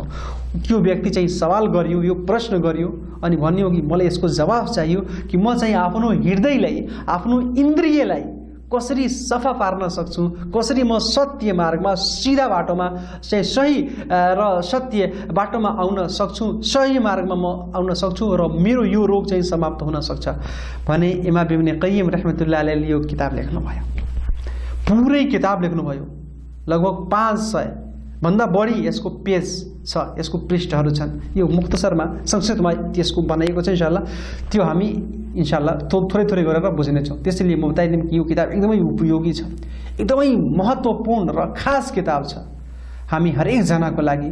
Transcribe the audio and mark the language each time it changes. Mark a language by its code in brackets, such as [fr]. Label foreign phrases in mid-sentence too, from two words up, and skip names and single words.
[ne] त्यो व्यक्ति चाहिँ सवाल गरियो, यो प्रश्न गरियो अनि भन्यो कि मलाई यसको जवाफ चाहियो कि म चाहिँ आफ्नो हृदयलाई, आफ्नो इन्द्रियलाई कसरी सफा पार्न सक्छु, कसरी म सत्य मार्गमा, सिधा बाटोमा चाहिँ सही र सत्य बाटोमा आउन सक्छु, सही मार्गमा म आउन सक्छु र मेरो यो रोग चाहिँ समाप्त हुन सक्छ भने इमाम इब्न कय्यिम [ar] رحمة الله عليه [ne] यो किताब लेख्नुभयो। पुरै किताब लेख्नुभयो, लगभग 500 भन्दा बढी यसको पेज छ, यसको पृष्ठहरू छन्। यो मुख्तसरमा संक्षिप्तमा त्यसको बनाइएको छ। इन्शाअल्लाह त्यो हामी इन्शाअल्लाह थोरै थोरै गरेर बुझ्नेछौँ। त्यसैले म बताइदिउँ कि यो किताब एकदमै उपयोगी छ, एकदमै महत्त्वपूर्ण र खास किताब छ हामी हरेकजनाको लागि।